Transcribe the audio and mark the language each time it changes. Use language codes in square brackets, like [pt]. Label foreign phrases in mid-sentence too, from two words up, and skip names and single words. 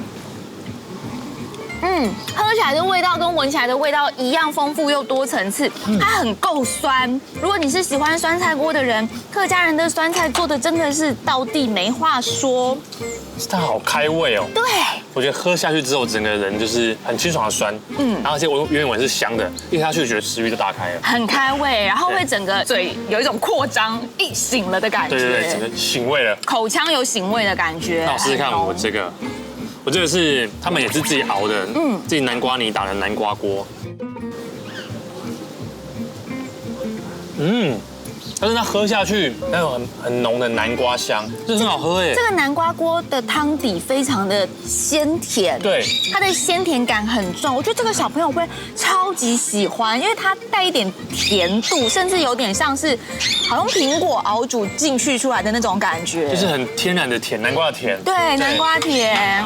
[zh] 喝起來的味道跟聞起來的味道一樣豐富又多層次，它很夠酸。如果你是喜歡酸菜鍋的人，客家人的酸菜做的真的是道地沒話說。它好開胃哦。對，我覺得喝下去之後，整個人就是很清爽的酸，然後而且我原本是香的，一下去覺得食慾就打開了，很開胃，然後會整個嘴有一種擴張，一醒了的感覺。對，整個醒胃了，口腔有醒胃的感覺。那我試試看我這個。我這個是他們也是自己熬的，自己南瓜泥打的南瓜鍋。但是它喝下去，那種很濃的南瓜香，這很好喝耶。這個南瓜鍋的湯底非常的鮮甜，對，它的鮮甜感很重。我覺得這個小朋友會超級喜歡，因為它帶一點甜度，甚至有點像是好像蘋果熬煮進去出來的那種感覺，就是很天然的甜，南瓜的甜。對，南瓜甜。